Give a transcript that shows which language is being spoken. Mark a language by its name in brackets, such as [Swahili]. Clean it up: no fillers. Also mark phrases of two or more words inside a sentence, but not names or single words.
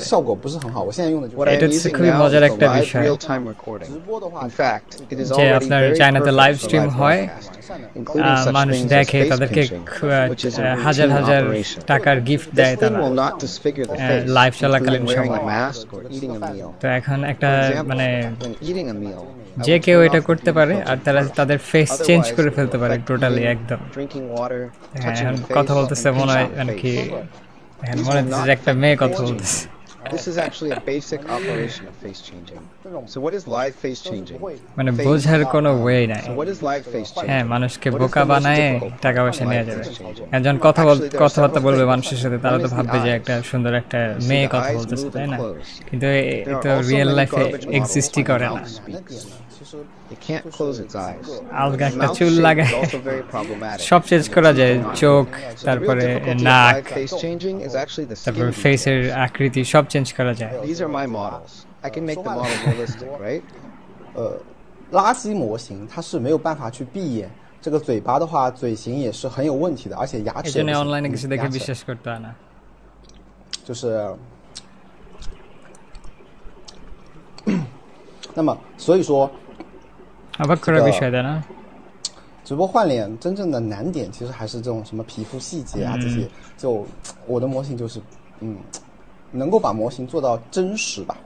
[Bangla] এটা হচ্ছে খুবই মজার একটা বিষয় যে আপনার চায়নাতে [English] live stream [Bangla] হয়, মানুষ দেখে, তাদেরকে হাজার হাজার টাকার গিফট দেয় তারা লাইভ চলাকালীন সময়। তো এখন একটা মানে যে কেউ এটা করতে পারে আর তারা তাদের [English] face change [Bangla] করে ফেলতে পারে টোটালি একদম। হ্যাঁ, এখন কথা বলতেছে মনে হয় মানে কি, এখন মনে হচ্ছে যে একটা মেয়ে কথা বলতেছে। [English] This is actually a basic operation of face changing. So what is live face changing? [Bangla] মানে বোঝার কোনো ওয়ে নাই। [English] So what is live face changing? [Bangla] হ্যাঁ, মানুষকে বোকা বানায় টাকা পয়সা নেওয়া যাবে। একজন কথাবার্তা বলবে মানুষের সাথে, তারা তো ভাববে যে একটা সুন্দর একটা মেয়ে কথা বলতেছে, তাই না? কিন্তু এটা [English] real life exist [Bangla] করে না। [English] It can't close its eyes. [Bangla] আলগা একটা চুল লাগায় সব চেঞ্জ করা যায়, চোখ, তারপরে নাক, তারপরে ফেসের আকৃতি সব চেঞ্জ করা যায়। [English] These are my models. I can make the model realistic, right? [Chinese] 垃圾模型它是没有办法去闭眼，这个嘴巴的话，嘴型也是很有问题的，而且牙齿也不 [Bangla] এজন্য [Chinese] 行。 [Bangla] অনলাইনে কিছু দেখে বিশ্বাস করতে হয় না। [Chinese] 就是，那么所以说。 [Bangla] অবাক করার বিষয় তাই না? [Chinese] 直播换脸真正的难点其实还是这种什么皮肤细节啊，这些就我的模型就是能够把模型做到真实吧。